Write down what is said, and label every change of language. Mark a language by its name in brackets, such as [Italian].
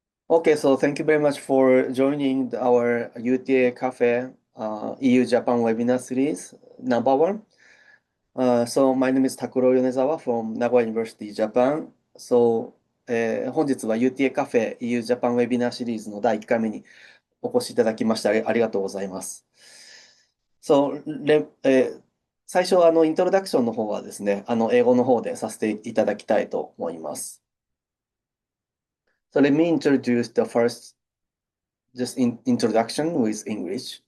[English] Okay, so thank you very much for joining our UTA Café EU Japan webinar series number one. So my name is Takuro Yonezawa from Nagoya University, Japan. [Japanese] So、本日は UTA カフェ EU ジャパンウェビナーシリーズの第1回目にお越しいただきましてありがとうございます。 So、最初イントロダクションの方はですね、英語の方でさせていただきたいと思います。 [English] So let me introduce the first just introduction with English.